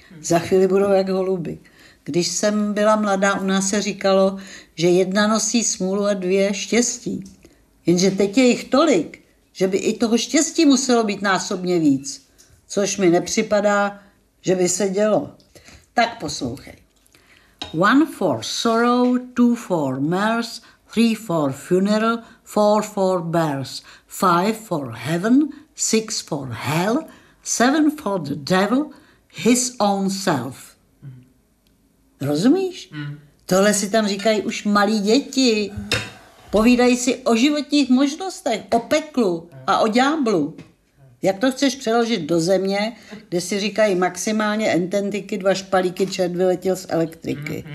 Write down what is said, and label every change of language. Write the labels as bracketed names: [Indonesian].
[Czech] Za chvíli budou jak holuby. Když jsem byla mladá, u nás se říkalo, že jedna nosí smůlu a dvě štěstí. Jenže teď je jich tolik, že by i toho štěstí muselo být násobně víc. Což mi nepřipadá, že by se dělo. Tak poslouchej. [English] One for sorrow, two for mirth, three for funeral, four for bears, five for heaven, six for hell, seven for the devil, his own self. [Czech] Rozumíš? Tohle si tam říkají už malí děti. Povídají si o životních možnostech, o peklu a o ďáblu. Jak to chceš přeložit do země, kde si říkají maximálně ententiky, dva špalíky, čert vyletěl z elektriky.